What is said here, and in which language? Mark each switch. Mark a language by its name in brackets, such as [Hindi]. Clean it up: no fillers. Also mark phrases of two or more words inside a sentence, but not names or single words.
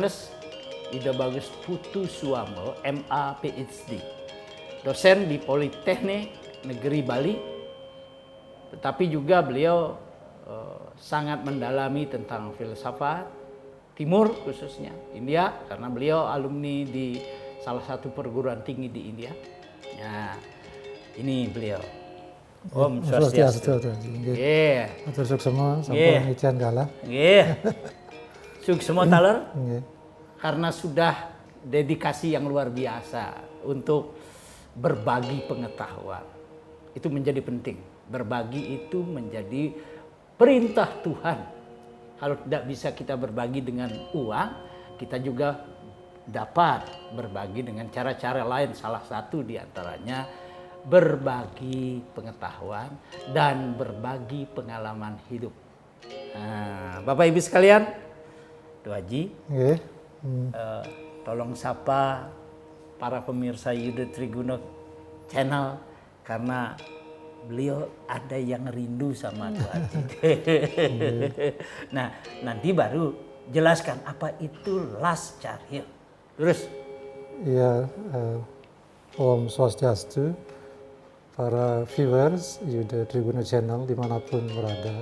[Indonesian] Andes Ida Bagus Putu Suambo, MA PhD, dosen di Politeknik Negeri Bali, tetapi juga beliau sangat mendalami tentang filsafat Timur, khususnya India, karena beliau alumni di salah satu perguruan tinggi di India. Nah, ini beliau. [Balinese] Om Swastiastu. Nggih. Atur suksema sampun ijan kalah. Nggih. Suksema taler. Nggih. [Indonesian] Karena sudah dedikasi yang luar biasa untuk berbagi pengetahuan. Itu menjadi penting. Berbagi itu menjadi perintah Tuhan. Kalau tidak bisa kita berbagi dengan uang, kita juga dapat berbagi dengan cara-cara lain. Salah satu diantaranya berbagi pengetahuan dan berbagi pengalaman hidup. Nah, Bapak Ibu sekalian, Tuh Haji, tolong sapa para pemirsa Yuda Triguno Channel, karena beliau ada yang rindu sama Tuh Haji. Nah, nanti baru jelaskan apa itu Las Carya. Terus. Ya, [Balinese] Om Swastiastu, [Indonesian] para viewers Yuda Triguno Channel dimanapun berada.